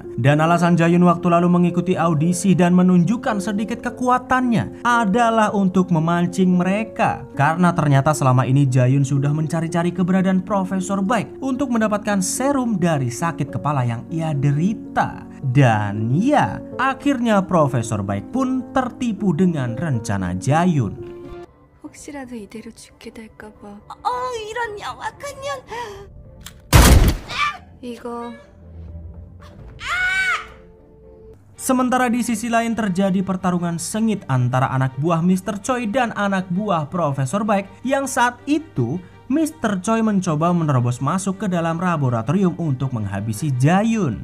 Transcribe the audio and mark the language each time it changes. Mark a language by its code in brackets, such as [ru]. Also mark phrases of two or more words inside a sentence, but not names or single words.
[id] Dan alasan Jayun waktu lalu mengikuti audisi dan menunjukkan sedikit kekuatannya adalah untuk memancing mereka. Karena ternyata selama ini Jayun sudah mencari-cari keberadaan Profesor Baik untuk mendapatkan serum dari sakit kepala yang ia derita. Dan ya, akhirnya Profesor Baik pun tertipu dengan rencana Jayun. [ko] 혹시라도 이대로 죽게 될까봐. 이런 영악한 년. 이거 [id] Sementara di sisi lain terjadi pertarungan sengit antara anak buah Mr. Choi dan anak buah Profesor Baik yang saat itu Mr. Choi mencoba menerobos masuk ke dalam laboratorium untuk menghabisi Jayun.